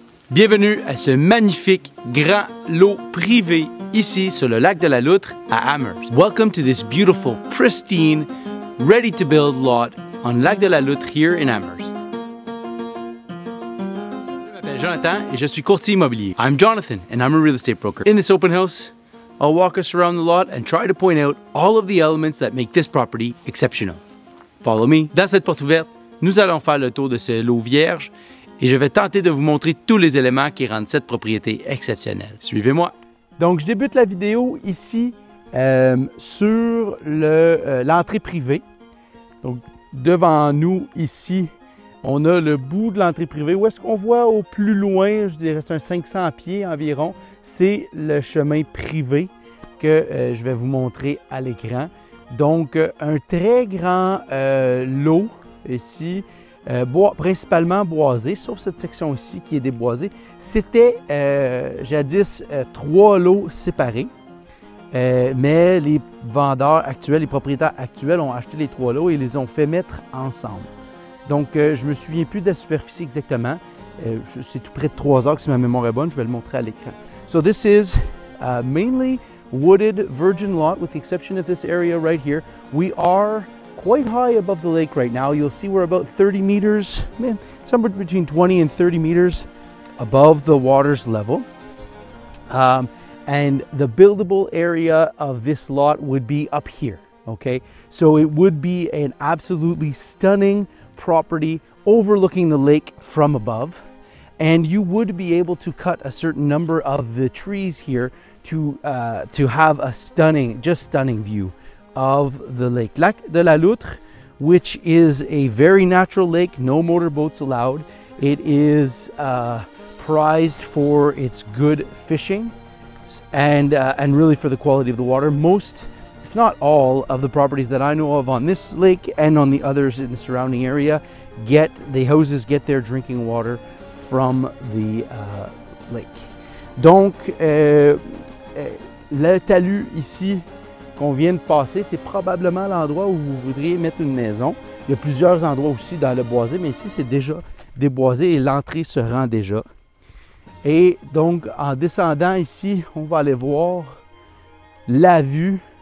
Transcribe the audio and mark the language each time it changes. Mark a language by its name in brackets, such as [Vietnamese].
[French] Bienvenue à ce magnifique grand lot privé ici sur le lac de la Loutre à Amherst. [English] Welcome to this beautiful, pristine, ready-to-build lot on lac de la Loutre here in Amherst. [French] Je m'appelle Jonathan et je suis courtier immobilier. [English] I'm Jonathan and I'm a real estate broker. In this open house, I'll walk us around the lot and try to point out all of the elements that make this property exceptional. Follow me. [French] Dans cette porte ouverte, nous allons faire le tour de ce lot vierge et je vais tenter de vous montrer tous les éléments qui rendent cette propriété exceptionnelle. Suivez-moi. Donc, je débute la vidéo ici sur l'entrée privée. Donc, devant nous, ici, on a le bout de l'entrée privée. Où est-ce qu'on voit au plus loin, je dirais c'est un 500 pieds environ, c'est le chemin privé que je vais vous montrer à l'écran. Donc, un très grand lot ici, principalement boisé, sauf cette section ici qui est déboisée. C'était jadis 3 lots séparés, mais les vendeurs actuels, les propriétaires actuels ont acheté les 3 lots et les ont fait mettre ensemble. Donc, je ne me souviens plus de la superficie exactement. C'est tout près de 3 heures, si ma mémoire est bonne, je vais le montrer à l'écran. [English] So this is mainly wooded virgin lot with the exception of this area right here. We are quite high above the lake right now. You'll see we're about 30 meters, somewhere between 20 and 30 meters above the water's level. And the buildable area of this lot would be up here, okay? So it would be an absolutely stunning property overlooking the lake from above. And you would be able to cut a certain number of the trees here to have a stunning view of the lake. Lac de la Loutre, which is a very natural lake, no motorboats allowed. It is prized for its good fishing and really for the quality of the water. Most, if not all, of the properties that I know of on this lake and on the others in the surrounding area the houses get their drinking water from the lake. [French] Donc, le talus ici qu'on vient de passer, c'est probablement l'endroit où vous voudriez mettre une maison. Il y a plusieurs endroits aussi dans le boisé, mais ici, c'est déjà déboisé et l'entrée se rend déjà. Et donc, en descendant ici, on va aller voir la vue.